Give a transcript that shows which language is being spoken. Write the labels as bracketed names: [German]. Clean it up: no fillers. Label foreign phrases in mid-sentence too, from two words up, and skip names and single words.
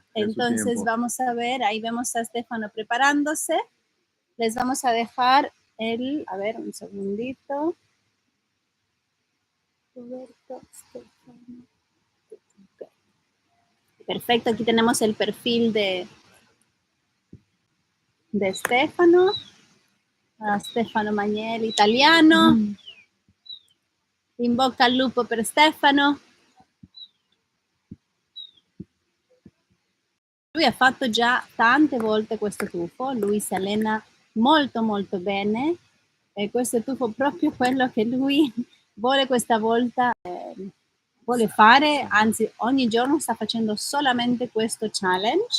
[Spanish] Entonces vamos a ver, ahí vemos a Stefano preparándose. Les vamos a dejar a ver, un segundito. Roberto, Stefano. Okay. Perfecto, aquí tenemos el perfil de Stefano. Stefano Magnelli, italiano. [Italian] In bocca al lupo per Stefano. Lui ha fatto già tante volte questo tuffo, lui si allena molto bene e questo è tuffo proprio quello che lui vuole questa volta, vuole fare, anzi ogni giorno sta facendo solamente questo challenge.